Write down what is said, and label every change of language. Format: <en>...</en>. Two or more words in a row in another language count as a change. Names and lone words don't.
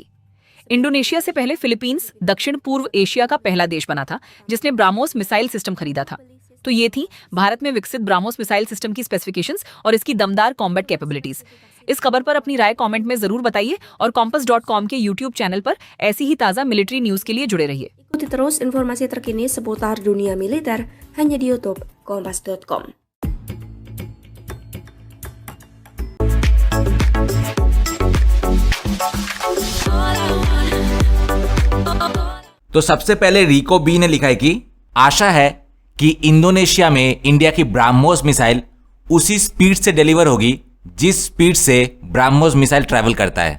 <hi>इंडोनेशिया से पहले फिलीपींस दक्षिण पूर्व एशिया का पहला देश बना था जिसने ब्राह्मोस मिसाइल सिस्टम खरीदा था। तो ये थी भारत में विकसित ब्राह्मोस मिसाइल सिस्टम की स्पेसिफिकेशंस और इसकी दमदार कॉम्बैट कैपेबिलिटीज। इस खबर पर अपनी राय कमेंट में जरूर बताइए और compass.com के YouTube चैनल पर ऐसी ही ताजा मिलिट्री न्यूज के लिए जुड़े रहिए।</hi> <id>Ikuti terus informasi terkini seputar dunia militer hanya di YouTube kompas.com.</id> <hi>तो सबसे पहले रिको बी ने लिखा है कि आशा है कि इंडोनेशिया में इंडिया की ब्राह्मोस मिसाइल उसी स्पीड से डिलीवर होगी जिस स्पीड से ब्राह्मोस मिसाइल ट्रैवल करता है।</hi>